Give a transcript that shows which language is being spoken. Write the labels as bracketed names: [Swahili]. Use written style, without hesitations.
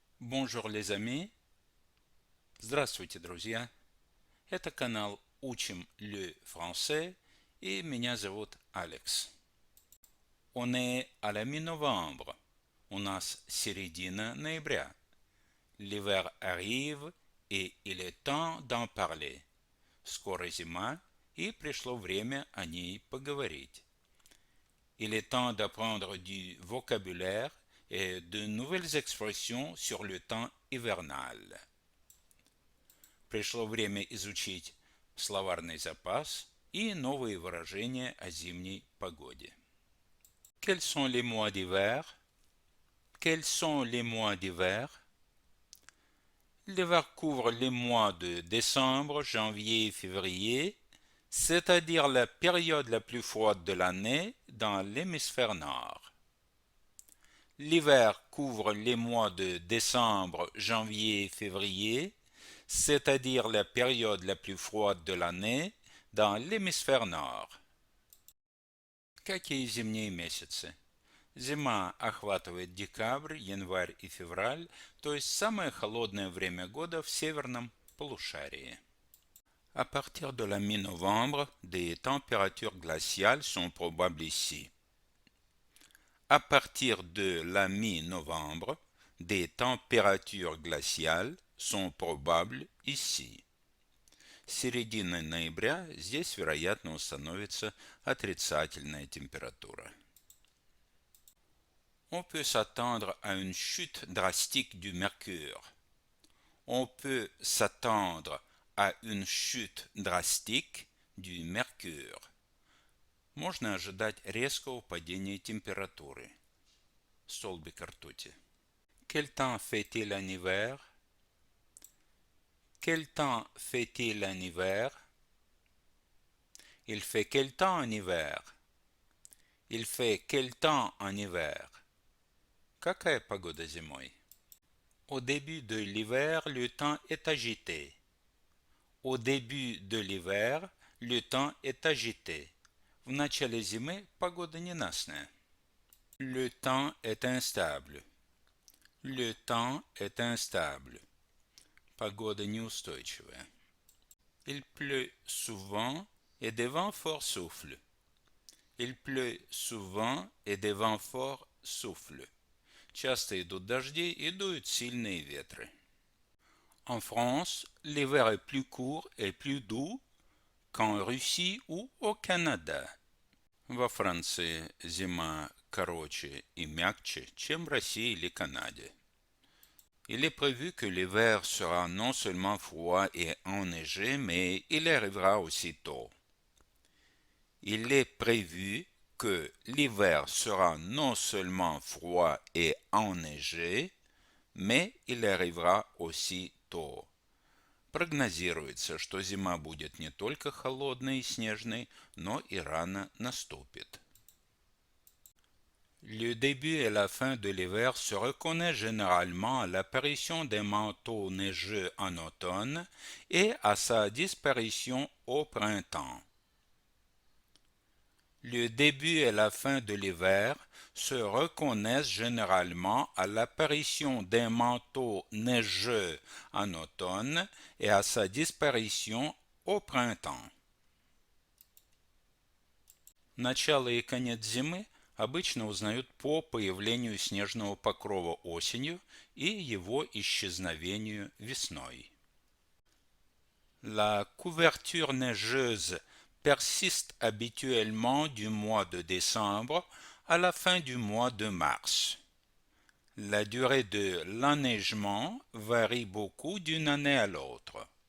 [French] Bonjour les amis, [Russian] здравствуйте, друзья. Это канал Учим le français и меня зовут Алекс. [French] On est à la mi-novembre. [Russian] У нас середина ноября. [French] L'hiver arrive et il est temps d'en parler. [Russian] Скоро зима и пришло время о ней поговорить. [French] Il est temps d'apprendre du vocabulaire et de nouvelles expressions sur le temps hivernal. [Russian] Пришло время изучить словарный запас и новые выражения о зимней погоде. [French] Quels sont les mois d'hiver? Quels sont les mois d'hiver? L'hiver couvre les mois de décembre, janvier et février, c'est-à-dire la période la plus froide de l'année dans l'hémisphère nord. L'hiver couvre les mois de décembre, janvier et février, c'est-à-dire la période la plus froide de l'année dans l'hémisphère nord. [Russian] Какие зимние месяцы? Зима охватывает декабрь, январь и февраль, то есть самое холодное время года в северном полушарии. [French] À partir de la mi-novembre, des températures glaciales sont probables ici. À partir de la mi-novembre, des températures glaciales sont probables ici. [Russian] С середины ноября здесь, вероятно, установится отрицательная температура. [French] On peut s'attendre à une chute drastique du mercure. On peut s'attendre à une chute drastique du mercure. [Russian] Можно ожидать резкого падения температуры. Столбик ртути. [French] Quel temps fait-il en hiver? Quel temps fait-il en hiver? Il fait quel temps en hiver? Il fait quel temps en hiver? [Russian] Какая погода зимой? [French] Au début de l'hiver, le temps est agité. Au début de l'hiver, le temps est agité. [Russian] В начале зимы погода ненастная. [French] Le temps est instable. Le temps est instable. [Russian] Погода неустойчивая. [French] Il pleut souvent et des vents forts soufflent. Il pleut souvent et des vents forts soufflent. [Russian] Часто идут дожди и дуют сильные ветры. [French] En France, l'hiver est plus court et plus doux qu'en Russie ou au Canada. [Russian] Во Франции зима короче и мягче, чем в России или Канаде. [French] Il est prévu que l'hiver sera non seulement froid et enneigé, mais il arrivera aussitôt. Il est prévu que l'hiver sera non seulement froid et enneigé, mais il arrivera aussitôt. [Russian] Прогнозируется, что зима будет не только холодной и снежной, но и рано наступит. [French] Le début et la fin de l'hiver se reconnaissent généralement à l'apparition des manteaux neigeux en automne et à sa disparition au printemps. Le début et la fin de l'hiver se reconnaissent généralement à l'apparition d'un manteau neigeux en automne et à sa disparition au printemps. [Russian] Начало и конец зимы обычно узнают по появлению снежного покрова осенью и его исчезновению весной. [French] La couverture neigeuse persiste habituellement du mois de décembre à la fin du mois de mars. La durée de l'enneigement varie beaucoup d'une année à l'autre.